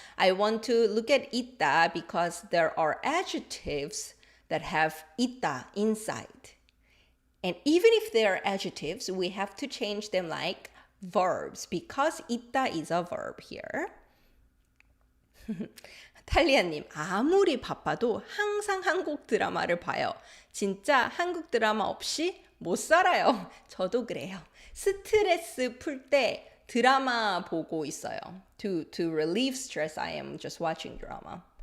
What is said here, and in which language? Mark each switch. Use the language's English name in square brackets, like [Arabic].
[English] I want to look at 있다 because there are adjectives that have 있다 inside. And even if they are adjectives, we have to change them like verbs because 있다 is a verb here. [Korean] 탈리아님, 아무리 바빠도 항상 한국 드라마를 봐요. 진짜 한국 드라마 없이 못 살아요. 저도 그래요. 스트레스 풀 때 드라마 보고 있어요. [English] To relieve stress, I am just watching drama.